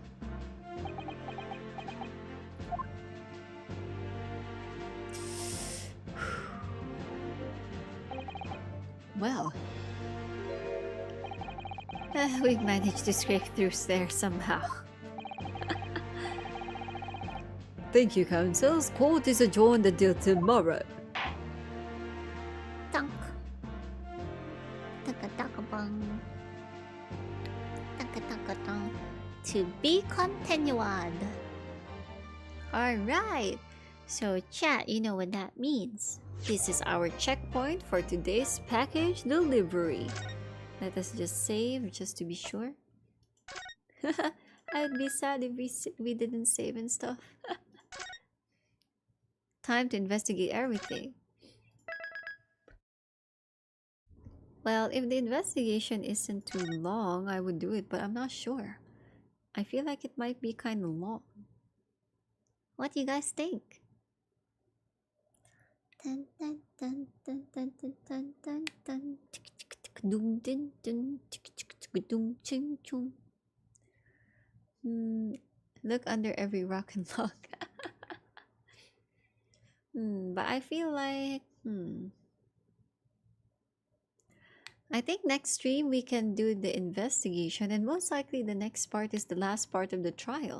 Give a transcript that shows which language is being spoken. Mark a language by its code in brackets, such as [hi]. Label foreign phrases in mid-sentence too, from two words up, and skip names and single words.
[en] Well, we've managed to scrape through there somehow. Thank you, counsels. Court is adjourned until tomorrow. Tunk. Taka-taka-bang. Taka-taka-tong. To be continued. Alright. So, chat, you know what that means. This is our checkpoint for today's package delivery. Let us just save, just to be sure. I'd be sad if we didn't save and stuff. Time to investigate everything. Well, if the investigation isn't too long, I would do it, but I'm not sure. I feel like it might be kind of long. What do you guys think? Dun, dun, dun, dun, dun, dun, dun, dun, dun. Dun, dun, dun, dun, ching, chung. Look under every rock and log. But I feel like I think next stream we can do the investigation, and most likely the next part is the last part of the trial.